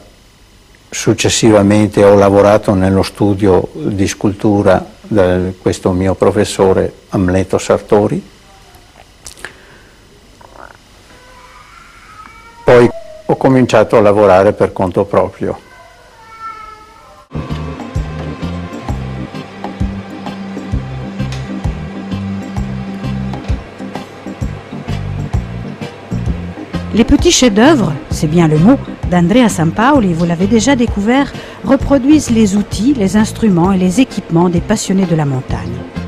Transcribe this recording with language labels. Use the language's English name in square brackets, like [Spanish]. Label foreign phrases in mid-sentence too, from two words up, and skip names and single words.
[Italian] Successivamente ho lavorato nello studio di scultura di questo mio professore Amleto Sartori. Poi ho cominciato a lavorare per conto proprio. [French] Les petits chefs-d'œuvre, c'est bien le mot, d'Andrea Sampaoli, vous l'avez déjà découvert, reproduisent les outils, les instruments et les équipements des passionnés de la montagne.